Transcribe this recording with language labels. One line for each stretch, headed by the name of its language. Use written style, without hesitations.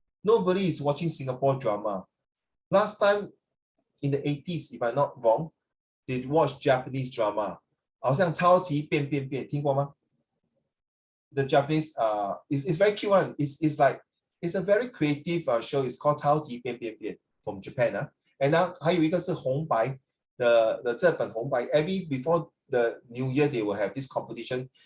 English: Nobody is watching Singapore drama. Last time in the 80s, if I'm not wrong, they watched Japanese drama.
Chinese: 好像超级变变变，听过吗？
English: The Japanese is very cute one. It's like it's a very creative show. It's called 超级变变变 from Japan And now
Chinese: 还有一个是红白的这本红白
English: every before the New Year they will have this competition.